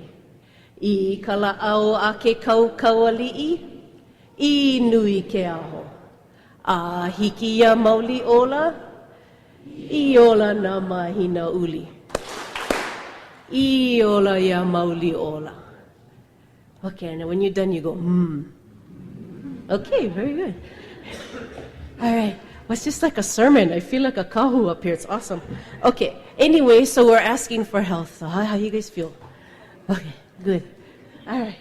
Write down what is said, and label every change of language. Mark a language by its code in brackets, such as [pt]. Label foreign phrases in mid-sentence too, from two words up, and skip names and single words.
[haw] I kala'au ake kaukauali'i, I nui ke aho. A hiki ia mauli ola, I ola na mahina uli. I ola ia mauli ola. [en] Okay, and when you're done, you go, Okay, very good. All right. Well, it's just like a sermon. I feel like a kahu up here. It's awesome. Okay. Anyway, so we're asking for health. So how you guys feel? Okay, good. All right.